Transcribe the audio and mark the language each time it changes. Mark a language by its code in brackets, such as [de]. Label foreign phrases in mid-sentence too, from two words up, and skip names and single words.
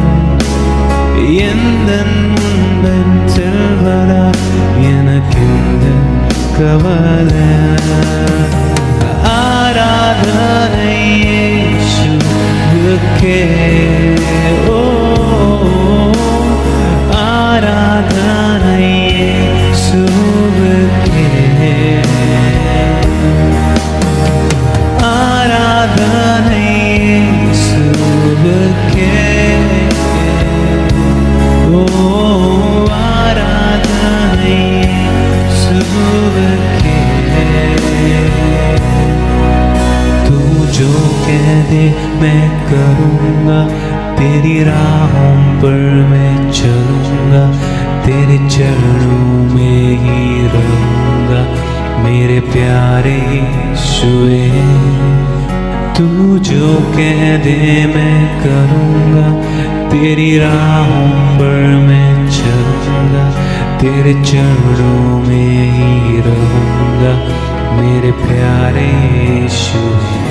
[ta] எந்த முன்பன் செல்வதா எனக்கில்ல கவலை ஆராதனை இயேசுவுக்கே ஓ ஆராதனை இயேசுவுக்கே ஆராதனை இயேசுவுக்கே ஓ ஆராதனை இயேசுவுக்கே [hi] तू जो कह दे मैं करूँगा तेरी राहों पर मैं चलूँगा तेरे चरणों में ही रहूँगा मेरे प्यारे यीशुए तू जो कह दे मैं करूँगा तेरी राहों पर मैं चलूँगा तेरे चरणों में ही रहूँगा मेरे प्यारे यीशुए